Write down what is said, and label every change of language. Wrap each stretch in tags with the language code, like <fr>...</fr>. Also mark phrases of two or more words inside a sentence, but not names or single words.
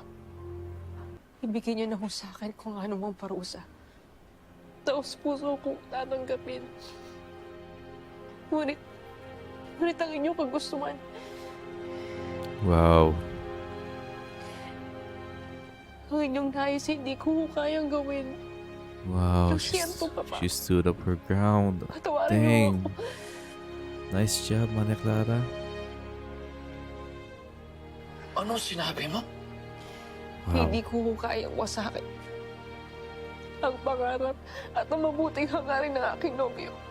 <tl>Ibigay niyo na ho sa akin kung ano mong parusa. Taos puso kong tatanggapin. Ngunit ang inyong kagustuhan. Wow. Ang inyong nais, hindi ko kayang gawin. Wow.</tl> <es>Lo siento, Papa.</es> <en>She stood up her ground.</en> <tl>Patawarin niyo Dang. ako.</tl> <en>Nice job, Maria Clara.</en> <tl>Ano sinabi mo? Wow. Hindi ko kayang wasakin ang pangarap at ang mabuting hangarin ng aking nobyo.</tl>